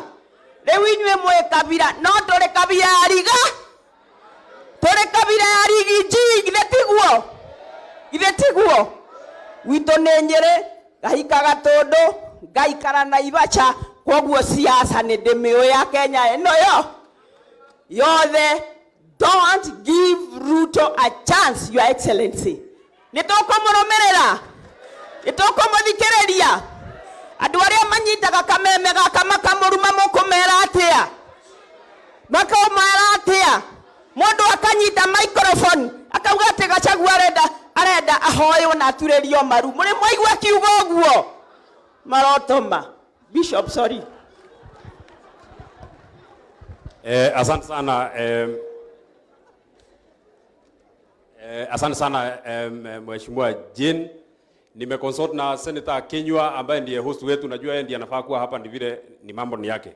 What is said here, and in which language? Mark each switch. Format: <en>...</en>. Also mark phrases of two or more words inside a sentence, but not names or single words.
<ki>Rĩu inyuĩ mwĩ kabira, no tũrĩ kabira ya riga, tũrĩ kabira ya rigiji, githĩ tiguo? Witũ nĩ Nyĩrĩ, ngahika Gatũndũ, ngaikara Naivasha, koguo siasa nĩ ndĩmĩũĩ ya Kenya ĩno yothe.</ki> <en>Don't give Ruto a chance, Your Excellency.</en> <ki>Nĩtũkũmũrũmĩrĩra, nĩtũkũmũthikĩrĩria. Andũ arĩa manyitaga kameme gaka makamũruma mũkũmera atĩa? Makamwĩra atĩa? Mũndũ akanyita microphone akauga atĩ Gachagua arenda ahoywo na aturĩrio maru. Mũrĩ mwaigua kiugo ũguo? Marotoma. Bishop, sorry.</ki> <sw>Asante sana asante sana Mheshimiwa Jane. Nimeconsult na Senator Kinyua ambaye ndiye host wetu, najua yeye ndiye anafaa kuwa hapa, ndi vile ni mambo ni yake.</sw>